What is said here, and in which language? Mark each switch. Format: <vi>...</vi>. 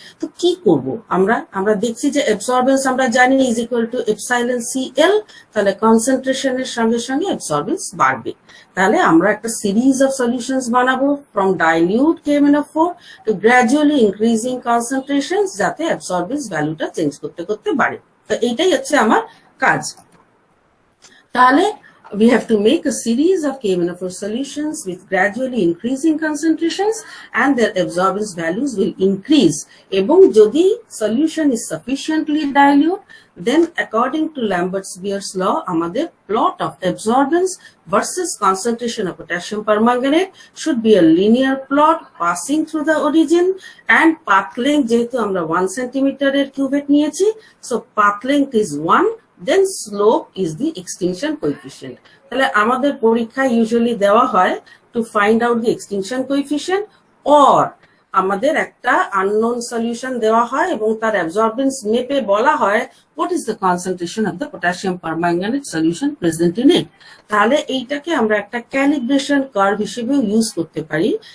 <bn>তো কি করব আমরা দেখছি যে অ্যাবসর্বেন্স আমরা জানি is equal to epsilon CL, তাহলে কনসেন্ট্রেশনের সঙ্গে সঙ্গে অ্যাবসর্বেন্স বাড়বে। তাহলে আমরা একটা সিরিজ অফ সলিউশনস বানাবো from dilute KMnO4 two gradually increasing কনসেন্ট্রেশনস, যাতে অ্যাবসর্বেন্স ভ্যালুটা চেঞ্জ করতে করতে বাড়ে। তো এইটাই হচ্ছে আমার কাজ।</bn> <en>তাহলে we have to make a series of KMnO4 solutions with gradually increasing concentrations, and their absorbance values will increase.</en> <bn>Ebong jodi</bn> <en>solution is sufficiently dilute, then according to Lambert's-Beer's law, amader plot of absorbance versus concentration of potassium permanganate should be a linear plot passing through the origin, and path length</en> <bn>jehetu amra 1 cm er cuvette niyechi,</bn> <en>so path length is 1, then slope is the extinction coefficient.</en> <bn>তাহলে আমাদের পরীক্ষায় usually দেওয়া হয় to find out the extinction coefficient, or আমাদের একটা unknown solution দেওয়া হয় এবং তার অ্যাবজর্বেন্স মেপে বলা হয়</bn> <en>What is the concentration of the potassium permanganate solution present in it.</en> <bn>তাহলে এইটাকে আমরা একটা ক্যালিব্রেশন কার্ভ হিসেবেও ইউজ করতে পারি।</bn>